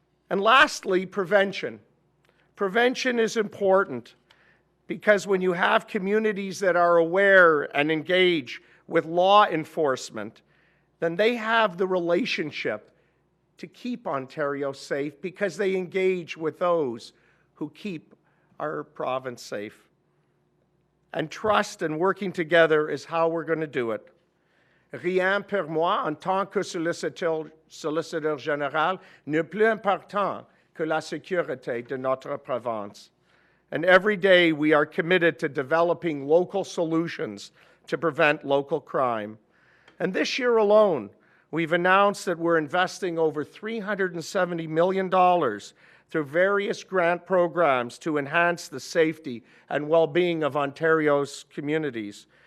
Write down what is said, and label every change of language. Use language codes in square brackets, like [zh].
[en] And lastly, prevention. Prevention is important because when you have communities that are aware and engage with law enforcement, then they have the relationship to keep Ontario safe because they engage with those who keep our province safe. And trust and working together is how we're going to do it. [fr] Rien pour moi, en tant que Solicitor General, n'est plus important que la sécurité de notre province. [en] And every day we are committed to developing local solutions to prevent local crime. And this year alone, we've announced that we're investing over $370 million through various grant programs to enhance the safety and well-being of Ontario's communities.